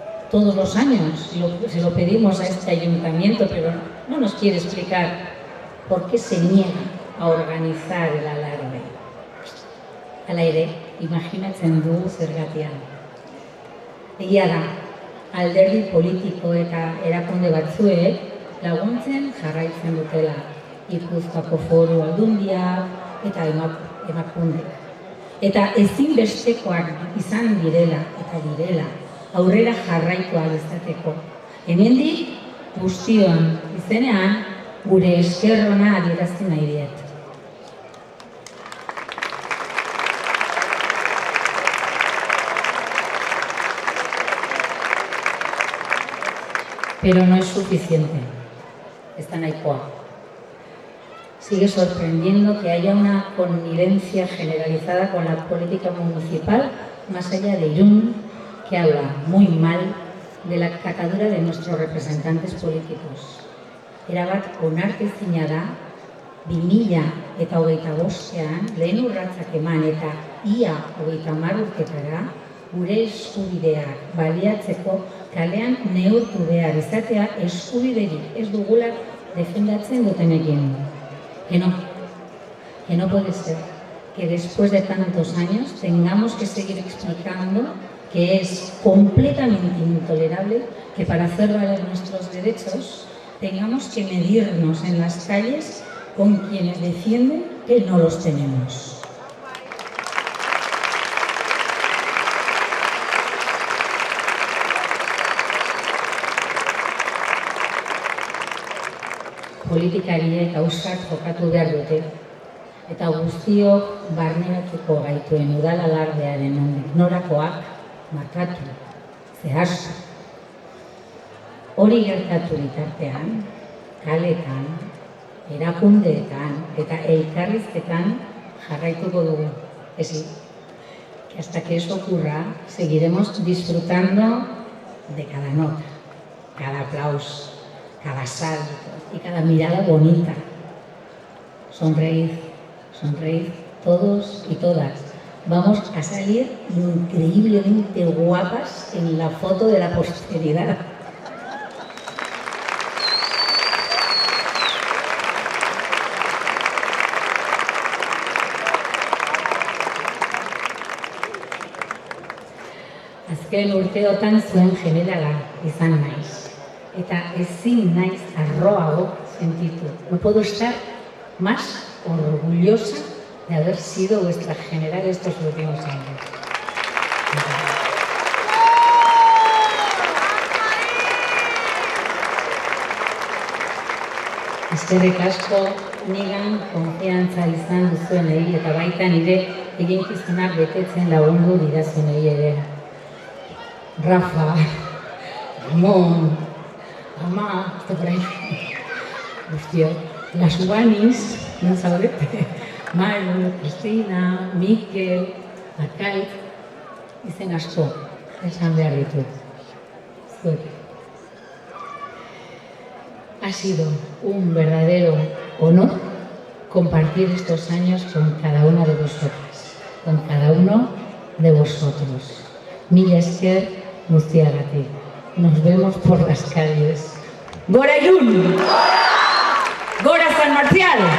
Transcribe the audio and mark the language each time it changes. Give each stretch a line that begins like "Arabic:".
Spanish: Todos los años se lo pedimos a este ayuntamiento, pero no nos quiere explicar por qué se niega a organizar el alarde.
Basque: Hala ere, imaginatzen dugu zergatia. Egia da, alderdi politiko eta erakunde batzuek laguntzen jarraitzen dutela. Gipuzkoako Foru Aldundia eta emakunde. Eta ezinbestekoak izan direla aurrera jarraitu ahal izateko. Hemendik guztion izenean gure esker ona adierazi nahi diet.
Spanish: Pero no es suficiente. Está
Basque: nahikoa.
Spanish: Sigue sorprendiendo que haya una connivencia generalizada con la política municipal, más allá de Irún, que habla muy mal de la catadura de nuestros representantes políticos.
Basque: Erabat onartezina da, 2025ean lehen urratsak eman eta ia 30 urtetara gure eskubideak baliatzeko kalean neurtu behar izatea eskubiderik ez dugula defendatzen dutenekin.
Spanish: Que no puede ser que después de tantos años tengamos que seguir explicando que es completamente intolerable que para hacer valer nuestros derechos tengamos que medirnos en las calles con quienes defienden que no los tenemos.
Basque: Politikariek ausart jokatu behar dute, eta guztiok barneratuko gaituen udal alardearen nondik norakoak markatu, zehaztu. Hori gertatu bitartean, kaletan, erakundeetan eta elkarrizketan jarraituko dugu.
Spanish: Que hasta que eso ocurra, seguiremos disfrutando de cada nota, cada aplauso, cada salto y cada mirada bonita. Sonreíd, sonreíd todos y todas. Vamos a salir increíblemente guapas en la foto de la posteridad.
Basque: Azken urteotan zuen generala izan naiz. Eta ezin naiz arroago sentitu.
Spanish: No puedo estar más orgullosa de haber sido vuestra general estos últimos años.
Basque: Eskerrik asko nigan konfiantza izan duzuenei eta baita nire eginkizunak betetzen lagundu didazunei ere.
Spanish: Rafa, Ramón, Ama, este por ahí. Hostia, las Ubanis, no
Basque: zaudete. Maru, Cristina, Mikel, Arkaitz, izen asko, esan behar ditut. Zuek.
Spanish: Ha sido un verdadero honor compartir estos años con cada una de vosotras, con cada uno de vosotros.
Basque: Mila esker guztiagatik.
Spanish: Nos vemos por las calles.
Basque: ¡Gora Irún! ¡Gora San Marcial!